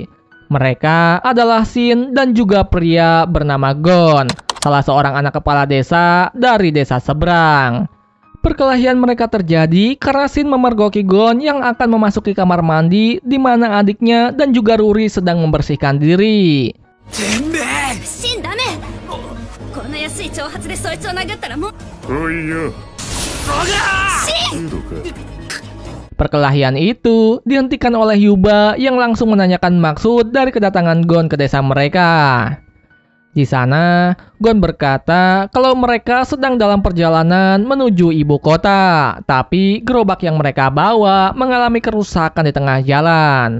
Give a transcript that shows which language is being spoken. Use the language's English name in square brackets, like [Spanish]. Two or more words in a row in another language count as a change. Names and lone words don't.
[Indonesian] Mereka adalah Shin dan juga pria bernama Gon, salah seorang anak kepala desa dari desa seberang. Perkelahian mereka terjadi karena Shin memergoki Gon yang akan memasuki kamar mandi di mana adiknya dan juga Ruri sedang membersihkan diri. [Japanese] てめえ。シンダメ。こんな安い挑発でそいつを殴ったらもう。おいよ。 [Indonesian] Perkelahian itu dihentikan oleh Yuba yang langsung menanyakan maksud dari kedatangan Gon ke desa mereka. Di sana, Gon berkata kalau mereka sedang dalam perjalanan menuju ibu kota, tapi gerobak yang mereka bawa mengalami kerusakan di tengah jalan.